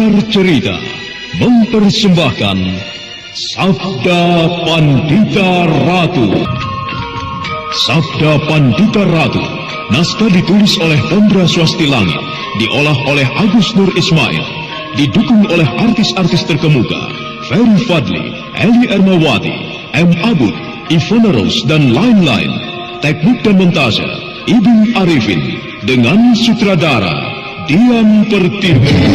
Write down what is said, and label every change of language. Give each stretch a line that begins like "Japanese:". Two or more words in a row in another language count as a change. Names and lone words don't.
Indonesian: Cerita mempersembahkan Sabda Pandita Ratu. Sabda Pandita Ratu, naskah ditulis oleh Ondra Swasti Langit, diolah oleh Agus Nur Ismail, didukung oleh artis-artis terkemuka Ferry Fadli, Eli Ermawati, M. Abud, Ivana Rose, dan lain-lain. Teknik dan montase Ibnu Arifin, dengan sutradara Dian Pertiwi.